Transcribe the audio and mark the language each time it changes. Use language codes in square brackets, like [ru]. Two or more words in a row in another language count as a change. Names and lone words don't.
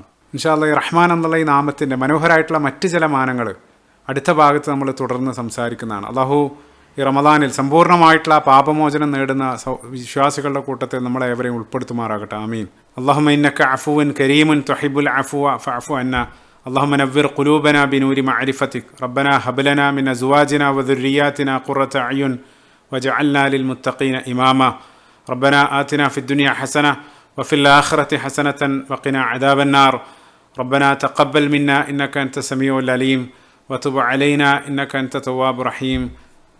[ar] إن شاء الله [ml] ഈ റഹ്മാൻ എന്നുള്ള ഈ നാമത്തിൻ്റെ മനോഹരമായിട്ടുള്ള മറ്റ് ചില മാനങ്ങൾ അടുത്ത ഭാഗത്ത് നമ്മൾ തുടർന്ന് സംസാരിക്കുന്നതാണ്. അള്ളാഹു ഈ റമദാനിൽ സമ്പൂർണ്ണമായിട്ടുള്ള പാപമോചനം നേടുന്ന വിശ്വാസികളുടെ കൂട്ടത്തിൽ നമ്മളെ ഏവരെയും ഉൾപ്പെടുത്തുമാറാകട്ടെ. ആമീൻ. [ar] اللهم إنك عفو كريم تحب العفو فاعف عنا. اللهم نور قلوبنا بنور معرفتك. ربنا هب لنا من أزواجنا وذرياتنا قرة أعين واجعلنا للمتقين إماما. ربنا آتنا في الدنيا حسنة وفي الآخرة حسنة وقنا عذاب النار. ربنا تقبل منا إنك أنت السميع العليم وتب علينا إنك أنت التواب الرحيم.